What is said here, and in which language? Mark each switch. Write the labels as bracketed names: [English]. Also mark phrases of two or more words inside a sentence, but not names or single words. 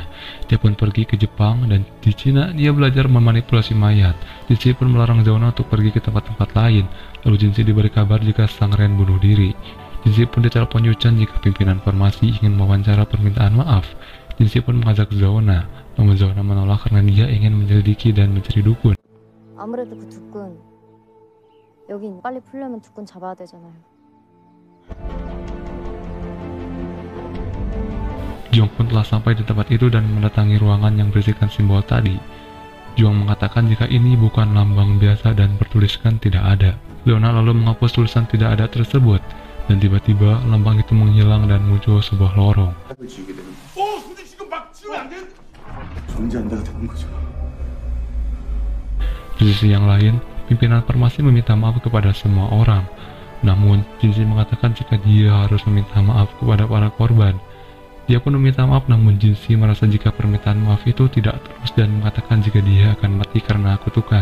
[Indonesian] Dia pun pergi ke Jepang dan di Cina dia belajar memanipulasi mayat. Jinsi pun melarang Zona untuk pergi ke tempat-tempat lain. Lalu Jinsi diberi kabar jika Sang Ren bunuh diri. Jinsi pun ditelepon Yu Chan jika pimpinan farmasi ingin mewawancara permintaan maaf. Jinsi pun mengajak Zona, namun Zona menolak karena dia ingin menyelidiki dan mencari dukun. [Korean] 아무래도 그 두꾼 여기 빨리 풀려면 두꾼 잡아야 되잖아요. [Indonesian] Jong pun telah sampai di tempat itu dan mendatangi ruangan yang berisikan simbol tadi. Jong mengatakan jika ini bukan lambang biasa dan bertuliskan tidak ada. Zona lalu menghapus tulisan tidak ada tersebut, dan tiba-tiba lambang itu menghilang dan muncul sebuah lorong. [Korean] 근데 지금 막 지우면 안 돼? 존재한다가 되는 거죠. [Indonesian] Di sisi yang lain, pimpinan farmasi meminta maaf kepada semua orang. Namun, Jinsi mengatakan jika dia harus meminta maaf kepada para korban. Dia pun meminta maaf, namun Jinsi merasa jika permintaan maaf itu tidak terus dan mengatakan jika dia akan mati karena kutukan.